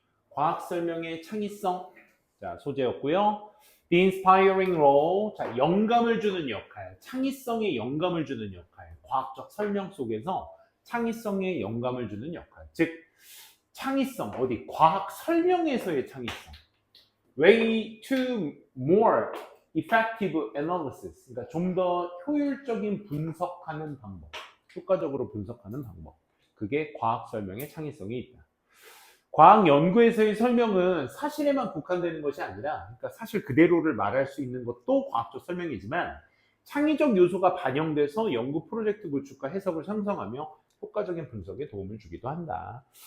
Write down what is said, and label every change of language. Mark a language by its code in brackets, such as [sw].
[ko] 과학 설명의 창의성. 자, 소재였고요. [en] The inspiring role. [ko] 자, 영감을 주는 역할. 창의성에 영감을 주는 역할. 과학적 설명 속에서 창의성에 영감을 주는 역할. 즉, 창의성. 어디? 과학 설명에서의 창의성. [en] Way to more effective analysis. [ko] 그러니까 좀 더 효율적인 분석하는 방법. 효과적으로 분석하는 방법. 그게 과학 설명의 창의성이 있다. 과학 연구에서의 설명은 사실에만 국한되는 것이 아니라, 그러니까 사실 그대로를 말할 수 있는 것도 과학적 설명이지만, 창의적 요소가 반영돼서 연구 프로젝트 구축과 해석을 형성하며 효과적인 분석에 도움을 주기도 한다.